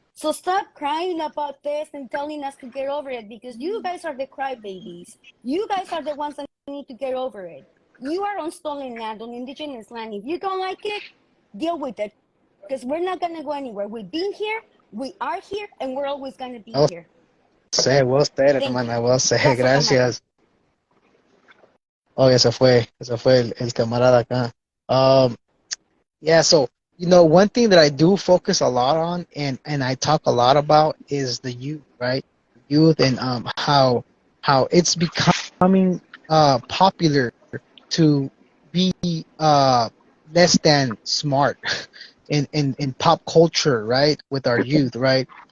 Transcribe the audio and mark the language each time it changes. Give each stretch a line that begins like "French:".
English: So stop crying about this and telling us to get over it because you guys are the crybabies. You guys are the ones that need to get over it. You are on stolen land, on indigenous land. If you don't like it, deal with it because we're not going to go anywhere. We've been here, we are here, and we're always going to be here. Well said, Thank you.
Spanish: hermana,
English: well said,
Spanish: Paso camarada. gracias. Oh, ese fue el camarada acá.
English: Yeah, so one thing that I do focus a lot on and I talk a lot about is the youth, right? Youth and how it's becoming popular to be less than smart in pop culture, right? With our youth, right?